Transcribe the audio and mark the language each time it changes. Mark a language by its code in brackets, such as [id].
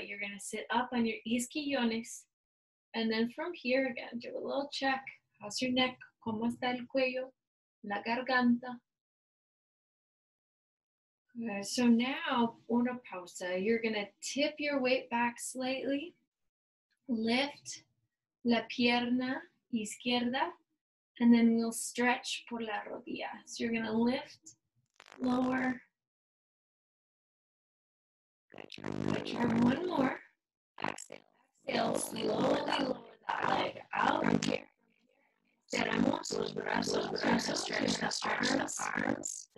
[en] You're going to sit up on your isquillones. And then from here again, do a little check. How's your neck? [es] ¿Cómo está el cuello? La garganta. [en] Good. So now, [es] una pausa. [en] You're going to tip your weight back slightly. [es] Lift la pierna izquierda. [en] And then we'll stretch [es] por la rodilla. [en] So you're going to lift, lower. Good. Try one more. Exhale. Exhale. Slowly lower that leg out. From here. [es] Estiramos los brazos, [en] stretch the arms.